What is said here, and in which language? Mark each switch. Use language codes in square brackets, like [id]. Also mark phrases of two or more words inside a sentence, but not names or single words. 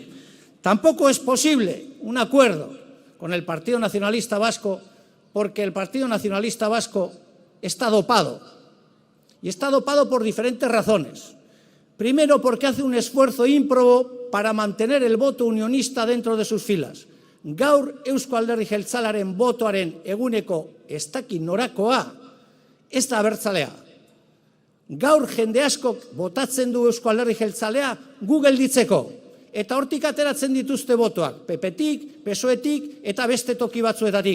[es] Tampoco es posible un acuerdo con el Partido Nacionalista Vasco porque el Partido Nacionalista Vasco está dopado. Y está dopado por diferentes razones. Primero, porque hace un esfuerzo ímprobo para mantener el voto unionista dentro de sus filas. [eu] Gaur Eusko Alderdi Jeltzalearen botoaren eguneko ez dakit norakoa ez da abertzalea. Gaur jende askok botatzen du Eusko Alderdi Jeltzalea gu gelditzeko. Eta hortik ateratzen dituzte botoak, PP-tik, PSOE-tik eta beste toki batzuetatik.